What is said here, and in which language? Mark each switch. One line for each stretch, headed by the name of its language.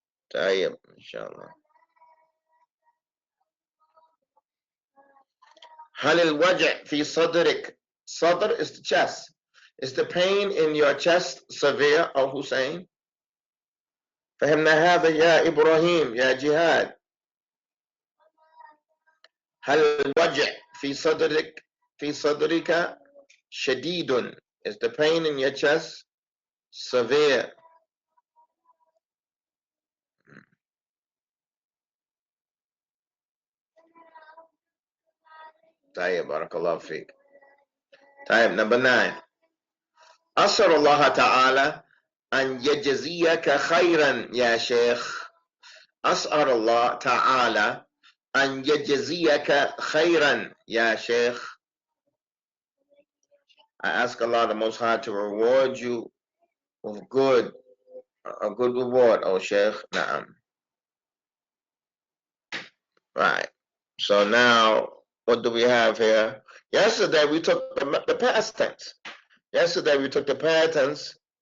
Arabic: طيب إن شاء الله. هل الوجع في صدرك?
English: صدر is the chest. Is the pain in your chest severe, O Hussein?
Arabic: فهمنا هذا يا إبراهيم يا جهاد. هل الوجع في صدرك شديد?
English: Is the pain in your chest severe?
Arabic: طيب بارك الله فيك. طيب
English: number 9.
Arabic: أسأل الله تعالى أن يجزيك خيرا يا شيخ. أسأل الله تعالى أن يجزيك خيرا يا شيخ.
English: I ask Allah the Most High to reward you with a good reward, O Sheikh. Naam. Right. So now, what do we have here? Yesterday we took the past tense. Yesterday we took the past tense.